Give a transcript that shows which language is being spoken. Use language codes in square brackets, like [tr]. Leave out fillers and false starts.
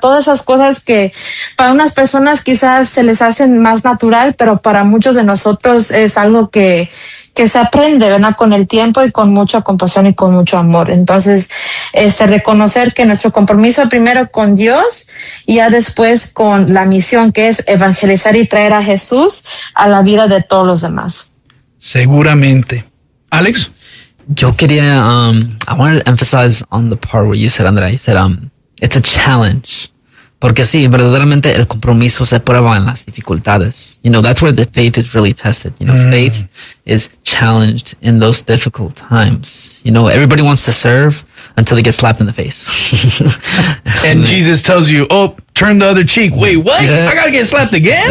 [es] Todas esas cosas que para unas personas quizás se les hacen más natural, pero para muchos de nosotros es algo que se aprende, ¿verdad? Con el tiempo y con mucha compasión y con mucho amor. Entonces, reconocer que nuestro compromiso primero con Dios y ya después con la misión que es evangelizar y traer a Jesús a la vida de todos los demás. Seguramente. Alex? Yo quería, [en] I wanted to emphasize on the part where you said, Andrea, you said, it's a challenge. [es] Porque sí, verdaderamente el compromiso se prueba en las dificultades. [en] You know, that's where the faith is really tested. You know, faith is challenged in those difficult times. You know, everybody wants to serve until they get slapped in the face. And Jesus tells you, oh, turn the other cheek. Wait, what? Yeah. I gotta get slapped again?